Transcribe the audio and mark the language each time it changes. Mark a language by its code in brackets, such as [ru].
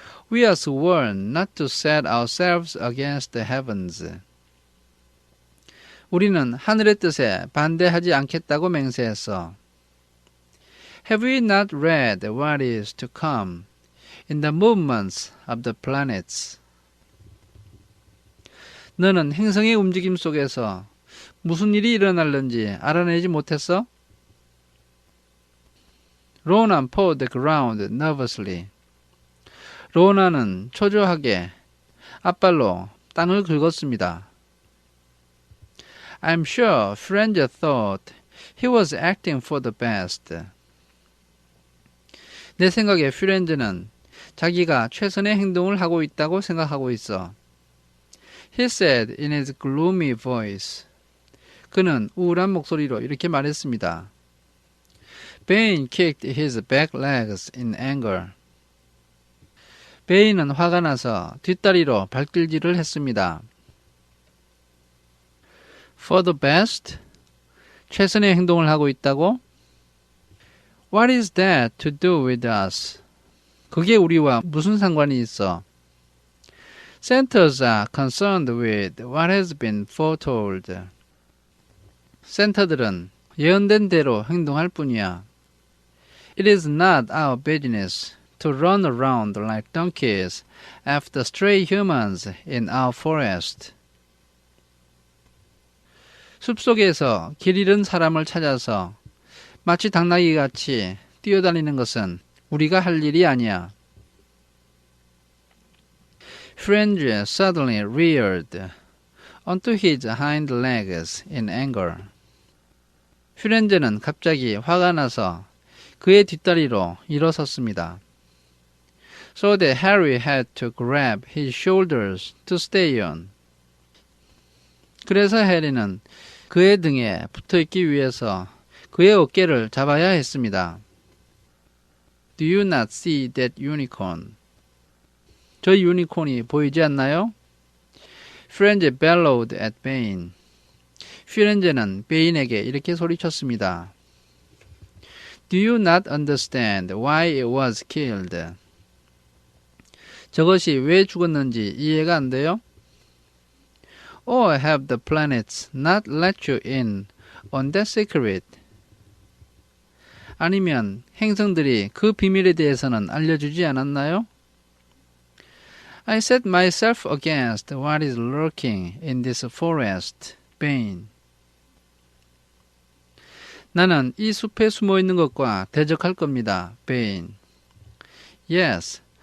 [en] We are sworn not to set ourselves against the heavens. [ko] 우리는 하늘의 뜻에 반대하지 않겠다고 맹세했어. [en] Have we not read what is to come in the movements of the planets? [ko] 너는 행성의 움직임 속에서 무슨 일이 일어날는지 알아내지 못했어? [en] Ronan pawed the ground nervously. [ko] 로나는 초조하게 앞발로 땅을 긁었습니다. [en] I'm sure Firenze thought he was acting for the best. [ko] 내 생각에 피렌즈는 자기가 최선의 행동을 하고 있다고 생각하고 있어. [en] He said in his gloomy voice. [ko] 그는 우울한 목소리로 이렇게 말했습니다. [en] Bane kicked his back legs in anger. [ko] 베인은 화가 나서 뒷다리로 발길질을 했습니다. [en] For the best? [ko] 최선의 행동을 하고 있다고? [en] What is that to do with us? [ko] 그게 우리와 무슨 상관이 있어? [en] Centers are concerned with what has been foretold. [ko] 센터들은 예언된 대로 행동할 뿐이야. [en] It is not our business to run around like donkeys after stray humans in our forest. [ko] 숲속에서 길 잃은 사람을 찾아서 마치 당나귀같이 뛰어다니는 것은 우리가 할 일이 아니야. [en] Firenze suddenly reared onto his hind legs in anger. [ko] 피렌제는 갑자기 화가 나서 그의 뒷다리로 일어섰습니다. [en] So that Harry had to grab his shoulders to stay on. [ko] 그래서 해리는 그의 등에 붙어있기 위해서 그의 어깨를 잡아야 했습니다. [en] Do you not see that unicorn? [ko] 저 유니콘이 보이지 않나요? [en] Firenze bellowed at Bane. [ko] 피렌제는 베인에게 이렇게 소리쳤습니다. [en] Do you not understand why it was killed? [ko] 저것이 왜 죽었는지 이해가 안 돼요? [en] Or have the planets not let you in on that secret? [ko] 아니면 행성들이 그 비밀에 대해서는 알려주지 않았나요? [en] I set myself against what is lurking in this forest, Bane. [ko] 나는 이 숲에 숨어 있는 것과 대적할 겁니다, 베인. Yes,